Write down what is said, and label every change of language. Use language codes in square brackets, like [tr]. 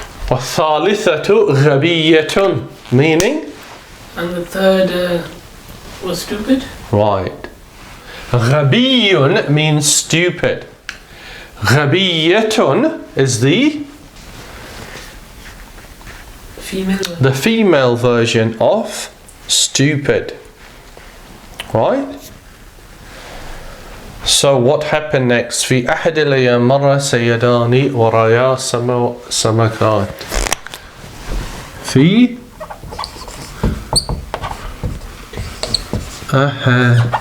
[ar] والثالثة غبية, [en] meaning? And the third was stupid. Right. غبي means stupid. غبية is the female version of stupid. Right? So what happened next? [ar] في أحد الأيام مر سيدان ورايا سمكات. في أحد